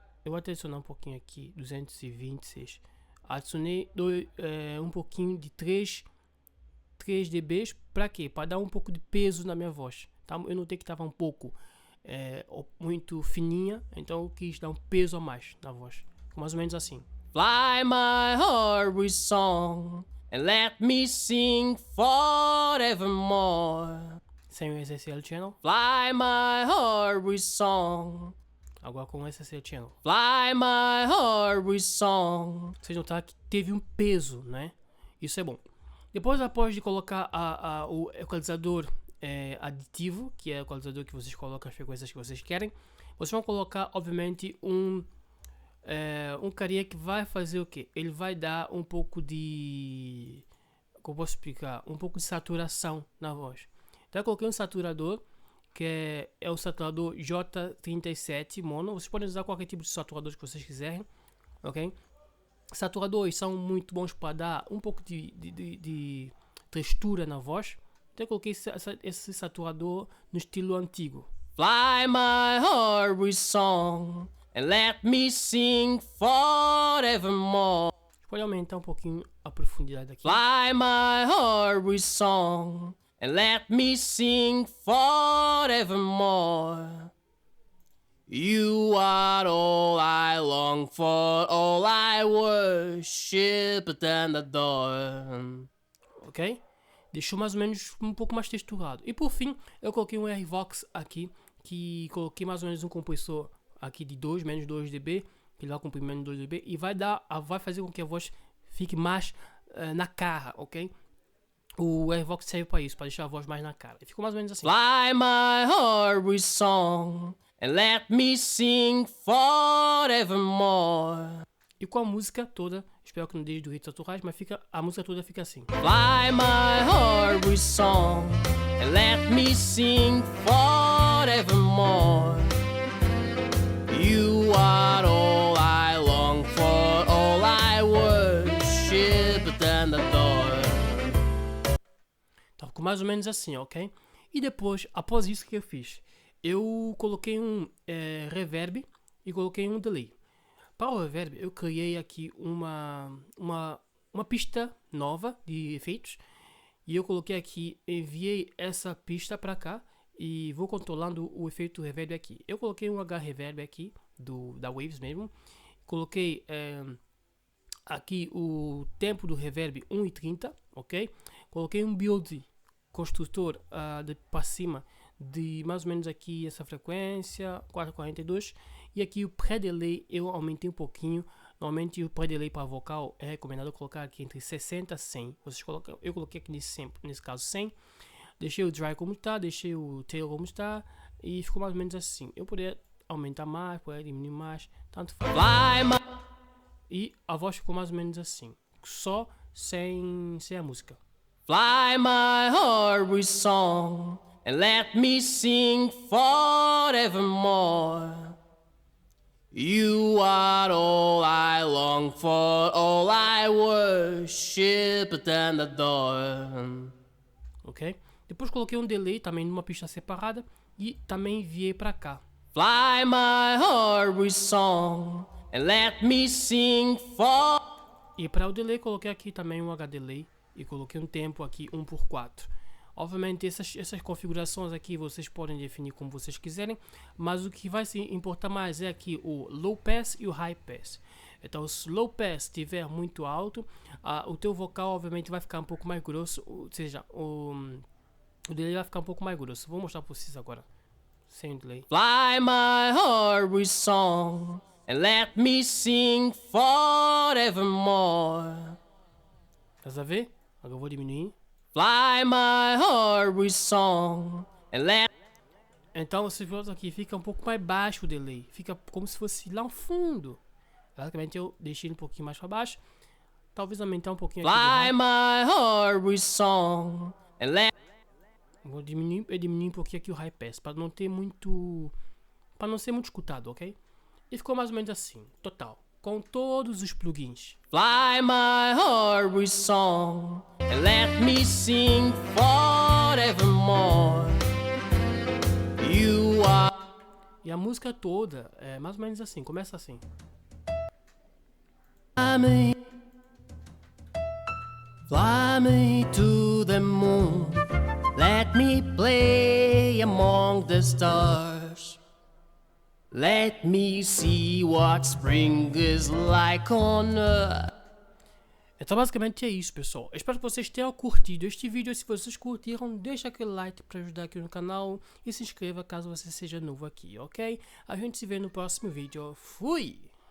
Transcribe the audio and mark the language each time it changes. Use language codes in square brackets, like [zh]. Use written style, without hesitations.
[pt] Eu vou adicionar um pouquinho aqui, 226, adicionei um pouquinho de 3 dB, para quê? Para dar um pouco de peso na minha voz, tá? Eu notei que estava um pouco muito fininha, então eu quis dar um peso a mais na voz, mais ou menos assim. [en] Fly my heart with song and let me sing forevermore. [pt] Sem o SSL channel. [en] Fly my heart with song. [pt] Agora com o SSL channel. [en] Fly my heart with song. [pt] Vocês notaram que teve um peso, né? Isso é bom. Após de colocar o equalizador aditivo, que é o equalizador que vocês colocam as frequências que vocês querem, vocês vão colocar obviamente um carinha que vai fazer o que? Ele vai dar um pouco de, como posso explicar, um pouco de saturação na voz. Então eu coloquei um saturador que é o saturador J37 mono. Vocês podem usar qualquer tipo de saturador que vocês quiserem, ok? Saturadores são muito bons para dar um pouco de textura na voz. Então eu coloquei esse saturador no estilo antigo. [en] Fly my heart with song and let me sing forevermore. [pt] Pode aumentar um pouquinho a profundidade aqui. [en] Fly my heart with song and let me sing forevermore. You are all I long for, all I worship and adore. [pt] Ok? Deixou mais ou menos um pouco mais texturado. E por fim, eu coloquei um R-Vox aqui, que coloquei mais ou menos um compressor aqui de menos 2 dB, que dá comprimento menos 2 dB, e vai fazer com que a voz fique mais na cara, ok? O R-Vox serve para isso, para deixar a voz mais na cara. E ficou mais ou menos assim. [en] Fly my heart with song and let me sing forevermore. [pt] E com a música toda, espero que não deixe do hits autorais, mas a música toda fica assim. [en] Fly my heart with song and let me sing forevermore. You are all I long for, all I worship and adore. [pt] Então ficou mais ou menos assim, ok? E depois, após isso que eu fiz, eu coloquei um reverb e coloquei um delay. Para o reverb, eu criei aqui uma pista nova de efeitos. E eu coloquei aqui, enviei essa pista para cá e vou controlando o efeito reverb aqui. Eu coloquei um H-reverb aqui, da Waves mesmo. Coloquei aqui o tempo do reverb 1,30, ok? Coloquei um build construtor para cima de mais ou menos aqui essa frequência 442 e aqui o pré-delay eu aumentei um pouquinho. Normalmente o pré-delay para vocal é recomendado colocar aqui entre 60 e 100. Eu coloquei aqui nesse caso 100. Deixei o dry como está, deixei o tail como está e ficou mais ou menos assim. Eu poderia aumentar mais, poderia diminuir mais, tanto faz. E a voz ficou mais ou menos assim, só sem a música. [en] Fly my heart with song and let me sing forevermore. You are all I long for, all I worship and adore. [pt] Ok? Depois coloquei um delay também numa pista separada e também enviei para cá. [en] Fly my heart with song and let me sing for. [pt] E para o delay coloquei aqui também um H-delay e coloquei um tempo aqui 1/4. Obviamente essas configurações aqui vocês podem definir como vocês quiserem, mas o que vai se importar mais é aqui o low pass e o high pass. Então se o low pass estiver muito alto, o teu vocal obviamente vai ficar um pouco mais grosso, ou seja, o delay vai ficar um pouco mais grosso. Vou mostrar para vocês agora, sem o delay. [en] Fly my heart with song and let me sing forevermore. [pt] Estás a ver? Agora eu vou diminuir. [en] Fly my heart with song and let. [pt] Então você vê aqui, fica um pouco mais baixo o delay, fica como se fosse lá no fundo. Basicamente eu deixei ele um pouquinho mais para baixo, talvez aumentar um pouquinho aqui. [en] Fly my heart with song and let. [pt] Vou diminuir um pouquinho aqui o high pass para não ter muito, para não ser muito escutado, ok? E ficou mais ou menos assim, total, com todos os plugins. [en] Fly my heart with song and let me sing forevermore. You are. [pt] E a música toda é mais ou menos assim, começa assim. [en] Fly me to the moon, let me play among the stars. Let me see what spring is like on earth. [pt] Então basicamente é isso, pessoal. Eu espero que vocês tenham curtido este vídeo. Se vocês curtiram, deixa aquele like para ajudar aqui no canal e se inscreva caso você seja novo aqui, ok? A gente se vê no próximo vídeo. Fui!